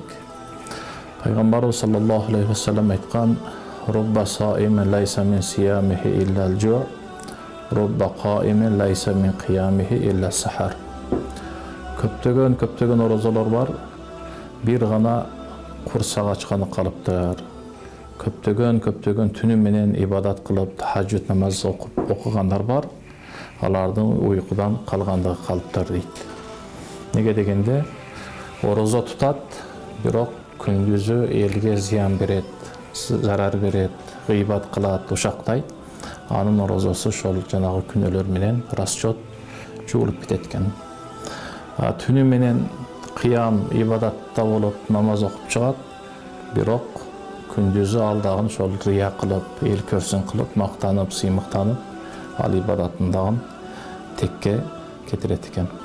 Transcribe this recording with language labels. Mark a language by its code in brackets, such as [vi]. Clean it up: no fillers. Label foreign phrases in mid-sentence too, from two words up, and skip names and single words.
[kk] Пайғамбарымыз [ar] صلى الله عليه وسلم [kk] айтқан: [ar] "رب صائم ليس من صيامه إلا الجوع، رب قائم ليس من قيامه إلا السهر." [kk] Көптеген оразалар бар, bir ғана құрсақ ашқаны қалыптыр. Көптеген түні менен ибадат қылып, тахажжуд намаз оқығандар бар, алардың ұйқыдан қалғандығы қалыптыр дейді. Неге дегенде, ораза тұтат, [ky] бирок күндүзү елге зиян берет, зарар берет, гыйбат кылат, ушактайт. Анын оразасы шол жанагы күнөлөр менен расчет жуулуп кетет экен. Түнү менен кыям ибадатта болуп, намаз окуп чыгат, бирок күндүзү алдагын шол рыя кылып, эл көрсүн кылып, мактанып, сыймыктанып, ал ибадатындагын текке кетирет экен.